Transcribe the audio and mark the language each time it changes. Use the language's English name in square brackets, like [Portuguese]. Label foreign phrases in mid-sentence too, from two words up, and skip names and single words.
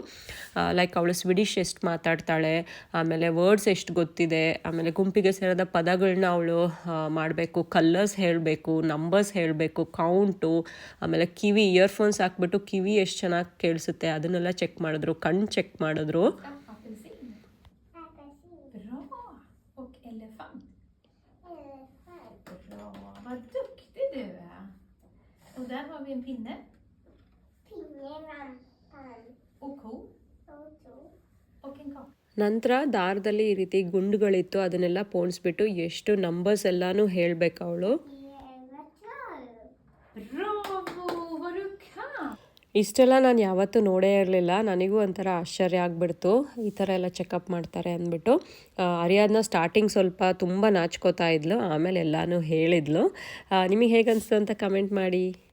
[Kannada] ಲೈಕ್ ಅವಳು ಸ್ವಿಡಿಷ್ ಎಷ್ಟು ಮಾತಾಡ್ತಾಳೆ, ಆಮೇಲೆ ವರ್ಡ್ಸ್ ಎಷ್ಟು ಗೊತ್ತಿದೆ, ಆಮೇಲೆ ಗುಂಪಿಗೆ ಸೇರಿದ ಪದಗಳನ್ನ ಅವಳು ಮಾಡಬೇಕು, ಕಲರ್ಸ್ ಹೇಳಬೇಕು, ನಂಬರ್ಸ್ ಹೇಳಬೇಕು, ಕೌಂಟು, ಆಮೇಲೆ ಕಿವಿ ಇಯರ್ಫೋನ್ಸ್ ಹಾಕ್ಬಿಟ್ಟು ಕಿವಿ ಎಷ್ಟು ಚೆನ್ನಾಗಿ ಕೇಳಿಸುತ್ತೆ ಅದನ್ನೆಲ್ಲ ಚೆಕ್ ಮಾಡಿದ್ರು. ಕಣ್ಣು ಚೆಕ್ ಮಾಡಿದ್ರು. [Swedish] Bra! Och elefant. Bra, vad duktig du är. Och där har vi en pinne. Och ko. Och en katt. [Kannada] ನಂತರ ದಾರದಲ್ಲಿ ಈ ರೀತಿ ಗುಂಡುಗಳಿತ್ತು, ಅದನ್ನೆಲ್ಲ ಪೋಣಿಸ್ಬಿಟ್ಟು ಎಷ್ಟು ನಂಬರ್ಸ್ ಎಲ್ಲನೂ ಹೇಳಬೇಕು ಅವಳು. [Swedish] Bravo, vad du kan! [Kannada] ಇಷ್ಟೆಲ್ಲ ನಾನು ಯಾವತ್ತೂ ನೋಡೇ ಇರಲಿಲ್ಲ. ನನಗೂ ಒಂಥರ ಆಶ್ಚರ್ಯ ಆಗಿಬಿಡ್ತು, ಈ ಥರ ಎಲ್ಲ ಚೆಕಪ್ ಮಾಡ್ತಾರೆ ಅಂದ್ಬಿಟ್ಟು. ಅರಿಯಾದ್ನ ಸ್ಟಾರ್ಟಿಂಗ್ ಸ್ವಲ್ಪ ತುಂಬ ನಾಚ್ಕೋತಾ ಇದ್ಲು, ಆಮೇಲೆ ಎಲ್ಲನೂ ಹೇಳಿದ್ಲು. ನಿಮಗೆ ಹೇಗೆ ಅನಿಸ್ತು ಅಂತ ಕಮೆಂಟ್ ಮಾಡಿ.